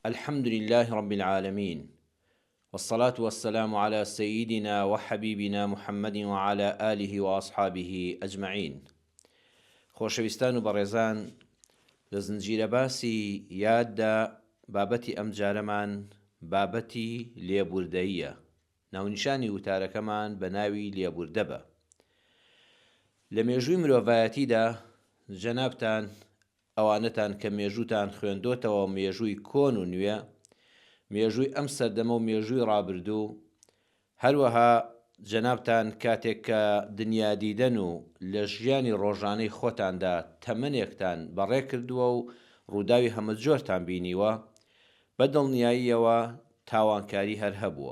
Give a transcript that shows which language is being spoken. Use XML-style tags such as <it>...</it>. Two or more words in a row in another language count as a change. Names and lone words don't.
<ar>الحمد لله رب العالمين والصلاة والسلام على سيدنا وحبيبنا محمد وعلى آله وأصحابه أجمعين.</ar> <ckb>خۆشەویستان و بەڕێزان، لە زنجیرە باسی یاددا بابەتی ئەم جارەمان بابەتی لێبوردەییە. ناونیشانی وتارەکەمان بە ناوی لێبوردە بە. لە مێژووی مرۆڤایەتیدا جەنابتان ئەوانەتان کە مێژووتان خوێندۆتەوە مێژووی کۆن و نوێ، مێژووی ئەم سەردەمە و مێژووی ڕابردوو، هەروەها جەنابتان کاتێک کە دنیا دیدەن و لە ژیانی ڕۆژانەی خۆتاندا تەمەنێکتان بەڕێ کردووە و ڕووداوی هەمە جۆرتان بینیوە، بە دڵنیاییەوە تاوانکاری هەر هەبووە.</ckb>